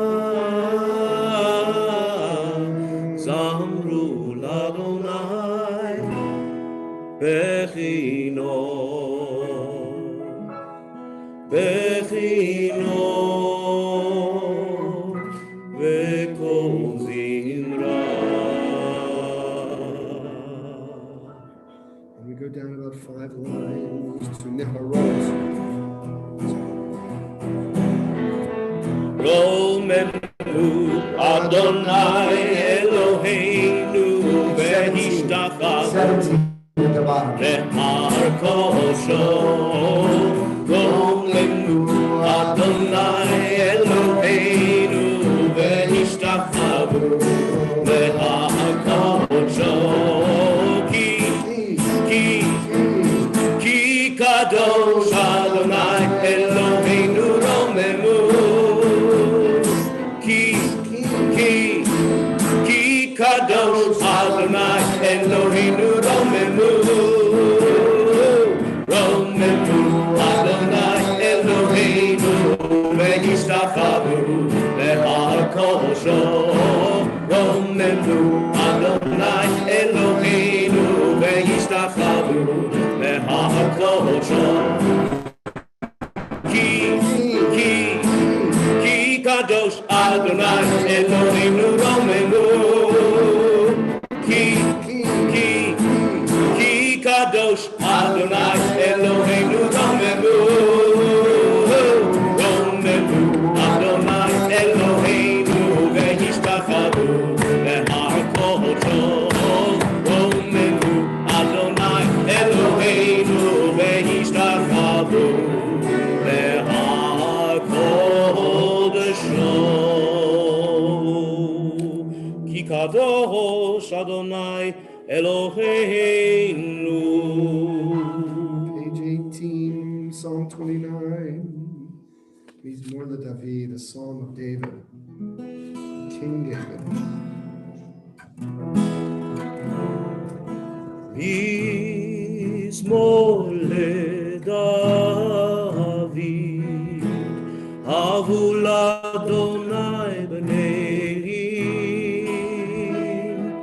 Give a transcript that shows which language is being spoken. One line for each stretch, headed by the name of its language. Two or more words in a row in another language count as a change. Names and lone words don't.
Hebrew: זמרו אדוני בכינור וקול זמרה.
English: And we go down about 5 lines to Niharot.
Hebrew: רוממו אדוני אלוהינו והשתחוו
English: 17 at the bottom.
Hebrew: להר קדשו. רוממו אדוני אלוהינו והשתחוו להר קדשו. כי קדוש אדוני אלוהינו רוממו. כי קדוש אדוני אלוהינו רוממו. רוממו אדוני אלוהינו והשתחוו להר קדשו. רוממו אדוני אלוהינו והשתחוו להר קדשו. כי קדוש אדוני אלוהינו רוממו. כי קדוש אדוני אלוהינו רוממו. רוממו אדוני אלוהינו והשתחוו להר קדשו. רוממו אדוני אלוהינו והשתחוו להר קדשו. כי קדוש אדוני אלוהינו.
English: Page 18, Psalm 29.
Hebrew: מזמור לדוד,
English: a psalm of David, King David.
Hebrew: מזמור לדוד, הבו אדוני בנים.